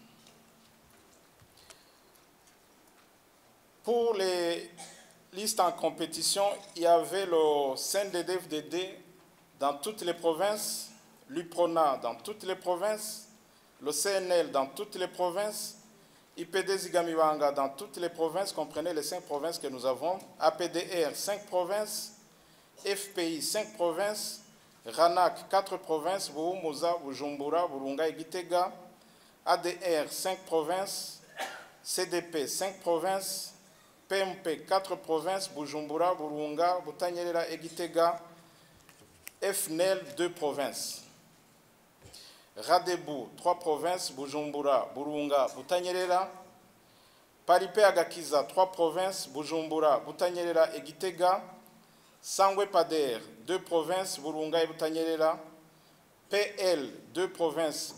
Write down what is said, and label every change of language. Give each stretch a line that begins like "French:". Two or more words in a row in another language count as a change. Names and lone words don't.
French: Pour les listes en compétition, il y avait le CNDD-FDD dans toutes les provinces, l'UPRONA dans toutes les provinces, le CNL dans toutes les provinces, IPD Zigamibanga dans toutes les provinces, comprenez les 5 provinces que nous avons, APDR 5 provinces, FPI 5 provinces, RANAC 4 provinces, Buhumuza, Bujumbura, Burunga et Gitega, ADR 5 provinces, CDP 5 provinces, PMP 4 provinces, Bujumbura, Burunga, Butanyerera et Gitega, FNEL 2 provinces. Radebu 3 provinces, Bujumbura, Burunga, Butanyerera, Paripé Agakiza 3 provinces, Bujumbura, Butanyerera et Gitega, Sangwe Pader, 2 provinces, Burunga et Butanyerera, PL, 2 provinces,